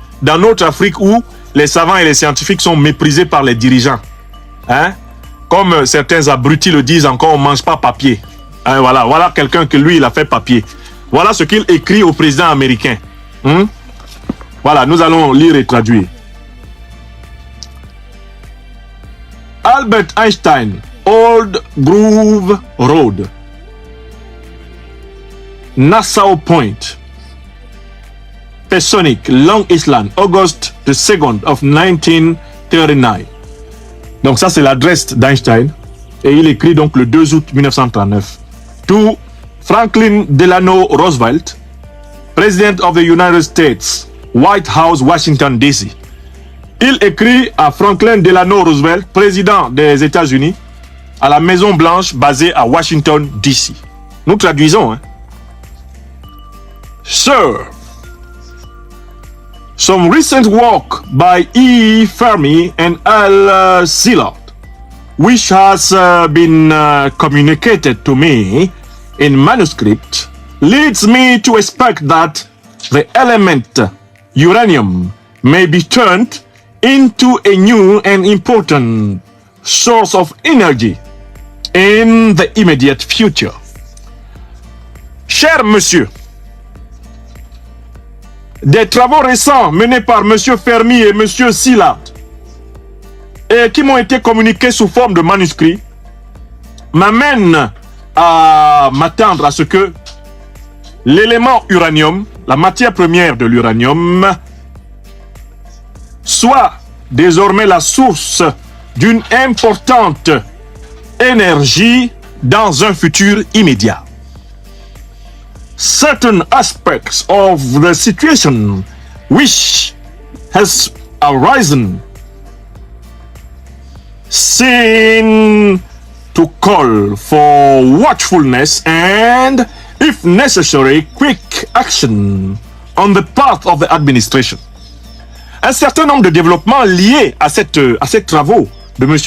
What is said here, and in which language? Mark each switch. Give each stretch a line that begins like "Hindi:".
French: Dans notre Afrique où les savants et les scientifiques sont méprisés par les dirigeants. Hein? Comme certains abrutis le disent encore, on ne mange pas papier. Hein, voilà quelqu'un que lui, il a fait papier. Voilà ce qu'il écrit au président américain. Voilà, nous allons lire et traduire.
English: Albert Einstein, Old Grove Road, Nassau Point, Pesonic, Long Island, August the 2nd of 1939.
French: Donc ça c'est l'adresse d'Einstein et il écrit donc le 2 août 1939.
English: To Franklin Delano Roosevelt, President of the United States, White House, Washington DC.
French: Il écrit à Franklin Delano Roosevelt, président des États-Unis, à la Maison Blanche basée à Washington DC. Nous traduisons.
English: Sir, some recent work by E. Fermi and L. Szilard which has been communicated to me in manuscript leads me to expect that the element uranium may be turned into a new and important source of energy in the immediate future.
French: Cher monsieur, des travaux récents menés par monsieur Fermi et monsieur Szilard et qui m'ont été communiqués sous forme de manuscrits m'amènent à m'attendre à ce que l'élément uranium, la matière première de l'uranium, soit désormais la source d'une importante énergie dans un futur immédiat.
English: Certain aspects of the situation which has arisen seem to call for watchfulness and, if necessary, quick action on the part of the administration.
French: Un certain nombre de développements liés à ces travaux de M.